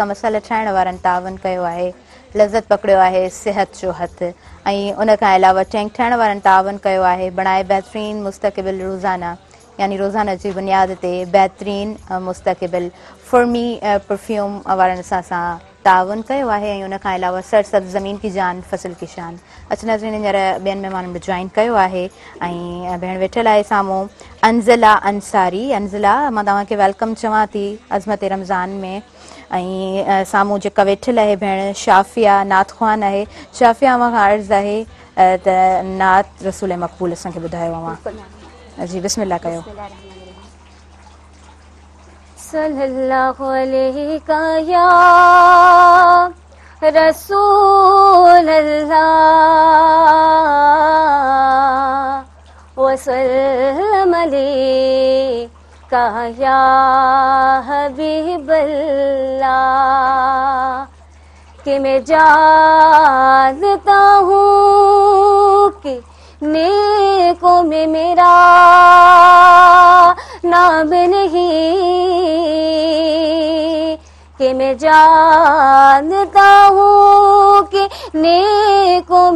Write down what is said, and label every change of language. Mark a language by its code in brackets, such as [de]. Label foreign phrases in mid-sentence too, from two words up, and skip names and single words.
[sd] मसाला ठाहिण वारनि तावन कयो आहे लज़त पकड़ियो आहे सिहत जो हथु ऐं उन खां अलावा टैंक ठाहिण वारनि तावन कयो आहे बणाए बहितरीन मुस्तक़बिल रोज़ाना यानी रोज़ाना जी बुनियाद ते बहितरीन मुस्तक़बिल फुरमी परफ्यूम वारनि सां तावन कयो आहे ऐं उन खां अलावा [ur] سرسبز زمین کی جان فصل کی شان [sd] अच नाज़रीन हींअर ॿियनि महिमाननि बि जॉइन कयो आहे ऐं भेण वेठल आहे साम्हूं अंज़िला अंसारी। अंज़िला मां तव्हांखे वेलकम चवां थी अज़मत रमज़ान में ऐं साम्हूं जेका वेठल आहे भेण शाफ़िया नात ख़्वान आहे। शाफ़िया मां अर्ज़ु आहे त नात रसूल मक़बूल असांखे ॿुधायो अवां जी बिस्मिल्लाह कयो। [ar] صلى الله عليك يا رسول الله وسلم عليك يا حبيب الله [ur] کہ میں جانتا ہوں کہ نیکوں میں میرا نام نہیں کہ میں جانتا ہوں کہ نیکوں